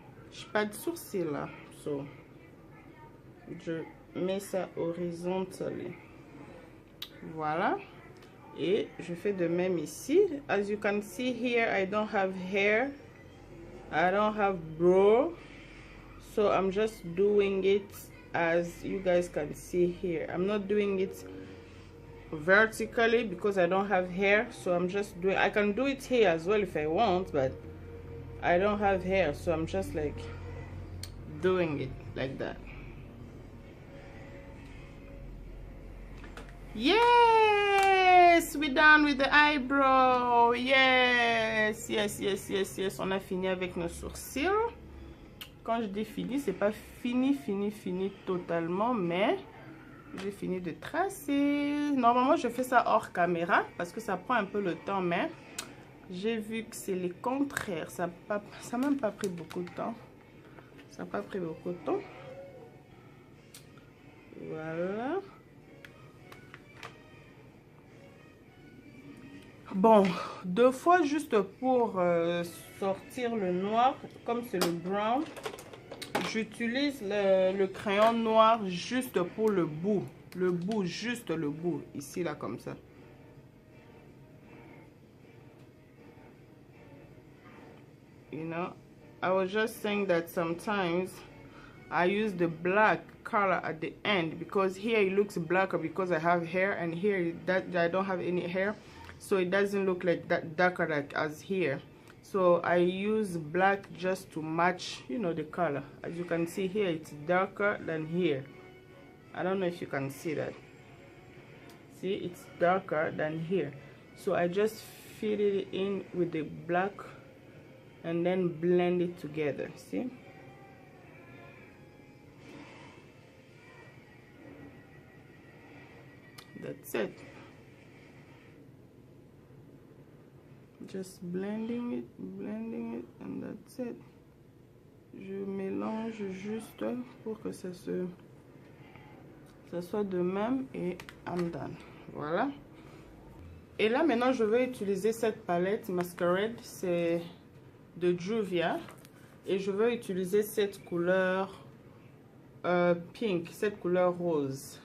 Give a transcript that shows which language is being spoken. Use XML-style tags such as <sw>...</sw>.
<fr>J'ai pas de sourcils, là. So, je mets ça horizontalement. Voilà. Et je fais de même ici.</fr> <en>As you can see here, I don't have hair. I don't have brow. So I'm just doing it as you guys can see here. I'm not doing it vertically because I don't have hair. So I'm just doing, I can do it here as well if I want, but I don't have hair. So I'm just like doing it like that. Yes, we're done with the eyebrow. Yes, yes, yes, yes, yes.</en> <fr>On a fini avec nos sourcils. Quand je dis fini, c'est pas fini totalement, mais j'ai fini de tracer. Normalement, je fais ça hors caméra parce que ça prend un peu le temps, mais j'ai vu que c'est le contraire. Ça n'a même pas pris beaucoup de temps. Ça n'a pas pris beaucoup de temps. Voilà. Bon, 2 fois juste pour sortir le noir, comme c'est le brown, j'utilise le crayon noir juste pour le bout, juste le bout, ici là comme ça.</fr> <en>You know, I was just saying that sometimes I use the black color at the end because here it looks blacker because I have hair, and here that I don't have any hair. So it doesn't look like that darker like as here. So I use black just to match, you know, the color. As you can see here, it's darker than here. I don't know if you can see that. See, it's darker than here. So I just fill it in with the black and then blend it together. See? That's it. Just blending it, and that's it.</en> <fr>Je mélange juste pour que ça soit de même et</fr> <en>I'm done.</en> <fr>Voilà. Et là maintenant je vais utiliser cette palette Masquerade, c'est de Juvia, et je vais utiliser cette couleur pink, cette couleur rose.</fr>